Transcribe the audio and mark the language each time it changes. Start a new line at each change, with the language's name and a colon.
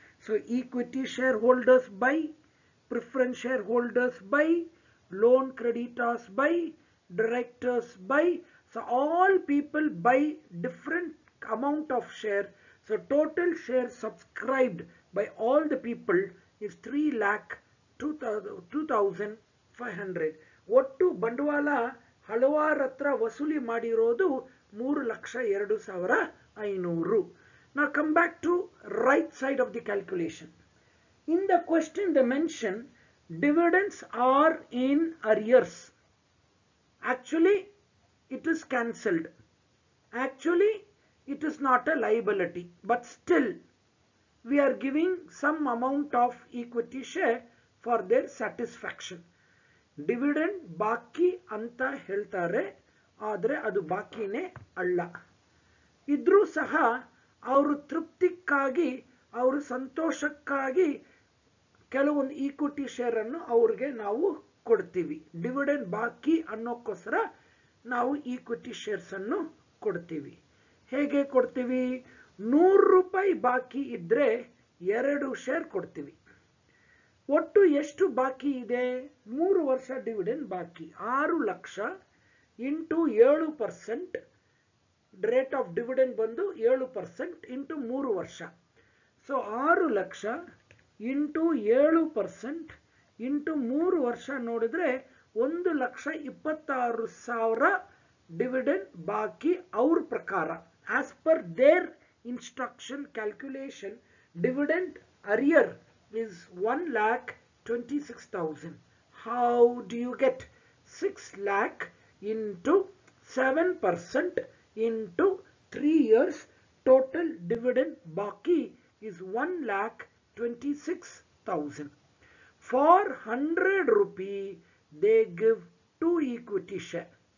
English: So equity shareholders buy, preference shareholders buy, loan creditors buy, directors buy. So all people buy different amount of share. So total shares subscribed by all the people is 3,02,500.
Kannada: ಒಟ್ಟು ಬಂಡವಾಳ ಹಲವಾರ ಹತ್ರ ವಸೂಲಿ ಮಾಡಿರೋದು 3,02,500.
English: Now come back to right side of the calculation. In the question they mention dividends are in arrears. Actually it is cancelled. Actually it is not a liability, but still we are giving some amount of equity share for their satisfaction.
Kannada: Dividend ಬಾಕಿ ಅಂತ ಹೇಳ್ತಾರೆ, ಆದರೆ ಅದು ಬಾಕಿನೇ ಅಲ್ಲ. ಇದ್ರೂ ಸಹ ಅವರು ತೃಪ್ತಿಕ್ಕಾಗಿ, ಅವರು ಸಂತೋಷಕ್ಕಾಗಿ ಕೆಲವೊಂದು ಈಕ್ವಿಟಿ ಶೇರ್ ಅನ್ನು ಅವ್ರಿಗೆ ನಾವು ಕೊಡ್ತೀವಿ. ಡಿವಿಡೆಂಡ್ ಬಾಕಿ ಅನ್ನೋಕ್ಕೋಸ್ಕರ ನಾವು ಈಕ್ವಿಟಿ ಶೇರ್ಸ್ ಅನ್ನು ಕೊಡ್ತೀವಿ. ಹೇಗೆ ಕೊಡ್ತೀವಿ? 100 ರೂಪಾಯಿ ಬಾಕಿ ಇದ್ರೆ 2 ಶೇರ್ ಕೊಡ್ತೀವಿ. ಒಟ್ಟು ಎಷ್ಟು ಬಾಕಿ ಇದೆ? 3 ವರ್ಷ ಡಿವಿಡೆಂಡ್ ಬಾಕಿ. 6 lakh into 7%, rate of dividend ಬಂದು 7% ಇಂಟು 3 ವರ್ಷ. ಸೊ 6 ಲಕ್ಷ ಇಂಟು 7% ಇಂಟು 3 ವರ್ಷ ನೋಡಿದ್ರೆ 1,26,000 ಡಿವಿಡೆಂಡ್ ಬಾಕಿ ಅವ್ರ ಪ್ರಕಾರ.
English: As per their instruction calculation, dividend arrear is 1,26,000. How do you get 6 lakh into 7% into 3 years? Total dividend baki is 1,26,000. For 100 rupee they give 2 equity share.